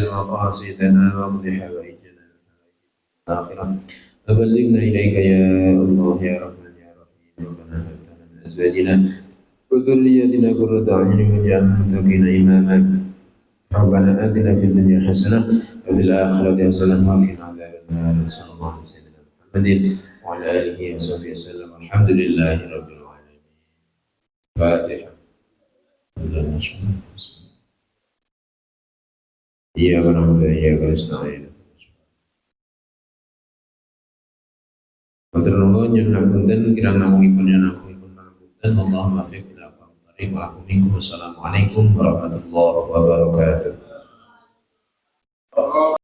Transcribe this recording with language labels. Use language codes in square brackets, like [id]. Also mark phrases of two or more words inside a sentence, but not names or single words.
[ar] مقاصدنا واقض حوائجنا الاخره وبلغنا اليك يا الله يا رحمن يا رحيم ربنا هب لنا من ازواجنا وذرياتنا قرة اعين واجعلنا للمتقين اماما ربنا اتنا في الدنيا حسنه وفي الاخره حسنه وقنا عذاب النار صلى الله عليه وسلم محمد وعلى آله وصحبه وسلم الحمد لله رب العالمين فاتحة إياك نعبد وإياك نستعين [jv] Matur nuwun nyuwun ngapunten kirang namungipun nyuwun pangapunten [ar] اللهم وفق إلى أقوم الطريق ومنكم السلام عليكم ورحمة الله وبركاته.